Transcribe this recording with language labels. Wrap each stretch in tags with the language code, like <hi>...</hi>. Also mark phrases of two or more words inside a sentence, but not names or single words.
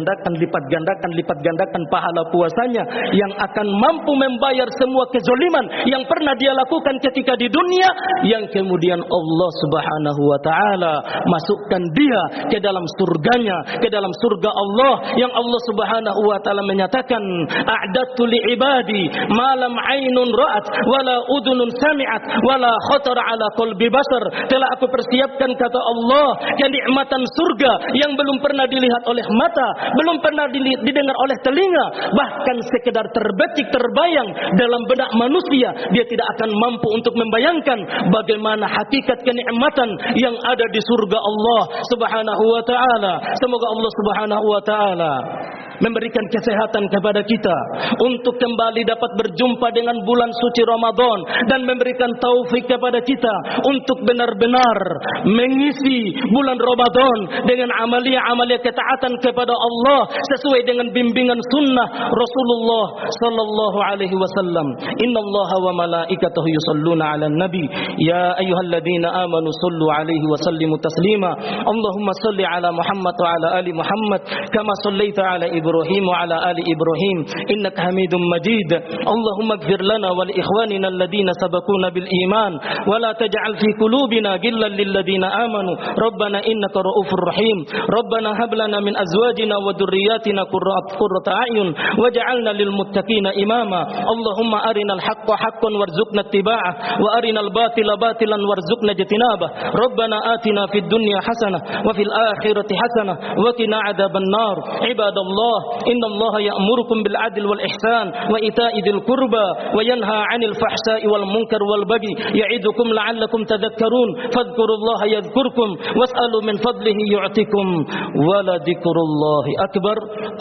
<id>gandakan pahala puasanya yang akan mampu membayar semua kezaliman yang pernah dia lakukan ketika di dunia, yang kemudian Allah</id> <ar>سبحانه وتعالى</ar> <id>masukkan dia ke dalam surganya, ke dalam surga Allah yang Allah</id> <ar>سبحانه وتعالى</ar> <id>menyatakan,</id> <ar>أعددت لعبادي ما لم عين رأت ولا أذن سمعت ولا على قلب بشر.</ar> <id>Telah aku persiapkan, kata Allah, kenikmatan surga yang belum pernah dilihat oleh mata, belum pernah didengar oleh telinga, bahkan sekedar terbetik terbayang dalam benak manusia, dia tidak akan mampu untuk membayangkan bagaimana hakikat kenikmatan yang ada di surga Allah</id> <ar>سبحانه وتعالى.</ar> <id>Semoga Allah</id> <ar>سبحانه وتعالى</ar> <id>memberikan kesehatan kepada kita untuk kembali dapat berjumpa dengan bulan suci Ramadan, dan memberikan taufik kepada kita untuk benar-benar mengisi bulan Ramadan dengan amalia-amalia ketaatan kepada Allah sesuai dengan bimbingan sunnah Rasulullah</id> <ar>صلى الله عليه وسلم. إن الله وملائكته يصلون على النبي يا أيها الذين آمنوا صلوا عليه وسلموا تسليما. اللهم صل على محمد وعلى آل محمد كما صليت على إبراهيم وعلى آل إبراهيم إنك حميد مجيد. اللهم اغفر لنا ولإخواننا الذين سبقونا بالإيمان ولا تجعل في قلوبنا غلا للذين آمنوا ربنا إنك رؤوف رحيم. ربنا هب لنا من أزواجنا وذرياتنا قرة أعين واجعلنا للمتقين إماما. اللهم أرنا الحق حقا وارزقنا اتباعه وأرنا الباطل باطلا وارزقنا اجتنابه. ربنا آتنا في الدنيا حسنة وفي الآخرة حسنة وقنا عذاب النار. عباد الله، إن الله يأمركم بالعدل والإحسان وإيتاء ذي القربى وينهى عن الفحشاء والمنكر والبغي يعظكم لعلكم تذكرون. فاذكروا الله يذكركم واسألوا من فضله يعطكم ولذكر الله أكبر.</ar>